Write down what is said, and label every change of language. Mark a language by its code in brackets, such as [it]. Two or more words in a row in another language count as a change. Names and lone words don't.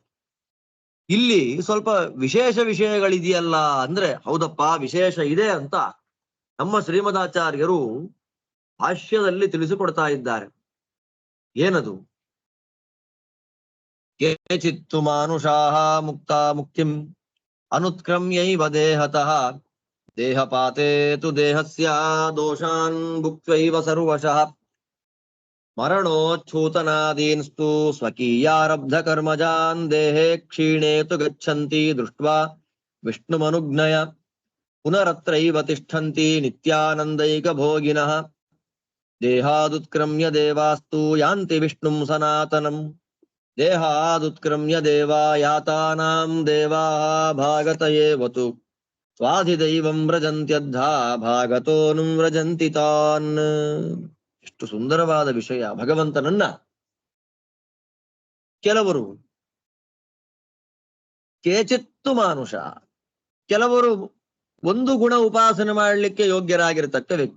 [kn] ಇಲ್ಲಿ ಸ್ವಲ್ಪ ವಿಶೇಷ ವಿಷಯಗಳಿದೆಯಲ್ಲ ಅಂದ್ರೆ, ಹೌದಪ್ಪ ವಿಶೇಷ ಇದೆ ಅಂತ ನಮ್ಮ ಶ್ರೀಮದಾಚಾರ್ಯರು ಭಾಷ್ಯದಲ್ಲಿ ತಿಳಿಸಿಕೊಡ್ತಾ ಇದ್ದಾರೆ. [sa] ಏನದು? ಕೇಚಿತ್ತು ಮಾನುಷಾಃ ಮುಕ್ತಾ ಮುಕ್ತಿಂ ಅನುತ್ಕ್ರಮ್ಯೈವ ದೇಹತಃ ದೇಹಪಾತೇ ತು ದೇಹಸ್ಯ ದೋಷಾನ್ ಭುಕ್ತ್ವೈವ ಸರ್ವಶಃ ಮರಣೋಚ್ಛೂತನಾದೀನ್ಸ್ತು ಸ್ವಕೀಯಾರಬ್ಧ ಕರ್ಮಜಾನ್ ದೇಹೇ ಕ್ಷೀಣೇ ತು ಗಚ್ಚಂತಿ ದೃಷ್ಟ್ವಾ ವಿಷ್ಣುಮನುಜ್ಞಯ ಪುನರತ್ರೈವ ತಿಷ್ಠಂತಿ ನಿತ್ಯಾನಂದೈಕ ಭೋಗಿನಃ ದೇಹಾದುತ್ಕ್ರಮ್ಯ ದೇವಾಸ್ತು ಯಾಂತಿ ವಿಷ್ಣುಂ ಸನಾತನಂ ದೇಹಾದುತ್ಕ್ರಮ್ಯ ದೇವಾ ಯಾತಾನಾಂ ದೇವಾ ಭಾಗತಯೇವತು ಸ್ವಾಧಿದೈವಂ ವ್ರಜಂತ್ಯದ್ಧ ಭಾಗತೋನುಂ ವ್ರಜಂತಿ ತಾನ್. [kn] ಎಷ್ಟು ಸುಂದರವಾದ ವಿಷಯ. ಭಗವಂತನನ್ನ ಕೆಲವರು [sa] ಕೇಚಿತ್ತು ಮಾನುಷ, [kn] ಕೆಲವರು ಒಂದು ಗುಣ ಉಪಾಸನೆ ಮಾಡಲಿಕ್ಕೆ ಯೋಗ್ಯರಾಗಿರ್ತಕ್ಕ ವ್ಯಕ್ತಿ.